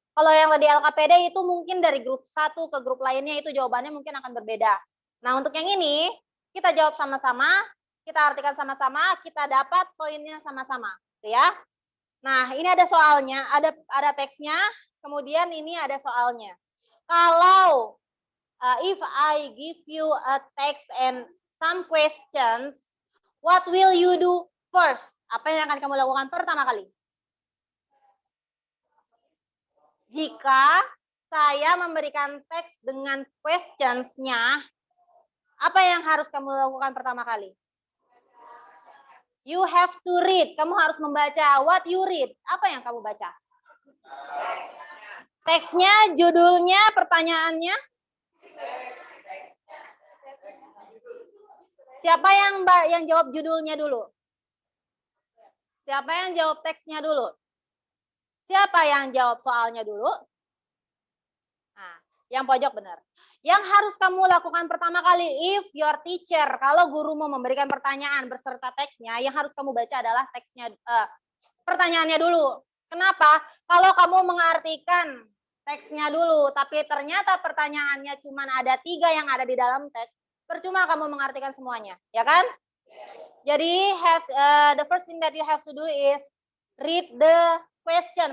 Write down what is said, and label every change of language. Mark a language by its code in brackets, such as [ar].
[id] Kalau yang tadi LKPD itu mungkin dari grup satu ke grup lainnya itu jawabannya mungkin akan berbeda. Nah, untuk yang ini kita jawab sama-sama, kita artikan sama-sama, kita dapat poinnya sama-sama, gitu ya. Nah, ini ada soalnya, ada teksnya, kemudian ini ada soalnya. [en] Kalau if I give you a text and some questions, what will you do first? [id] Apa yang akan kamu lakukan pertama kali? Jika saya memberikan teks dengan questions-nya, apa yang harus kamu lakukan pertama kali? [en] You have to read. Kamu harus membaca. What you read? Apa yang kamu baca? [id] Teksnya, judulnya, pertanyaannya. Siapa yang jawab judulnya dulu? Siapa yang jawab teksnya dulu? Siapa yang jawab soalnya dulu? Nah, yang pojok benar. Yang harus kamu lakukan pertama kali, if your teacher, kalau gurumu memberikan pertanyaan berserta teksnya, yang harus kamu baca adalah teksnya, pertanyaannya dulu. Kenapa? Kalau kamu mengartikan teksnya dulu, tapi ternyata pertanyaannya cuma ada 3 yang ada di dalam teks, percuma kamu mengartikan semuanya, ya kan? [en] Jadi the first thing that you have to do is read the question.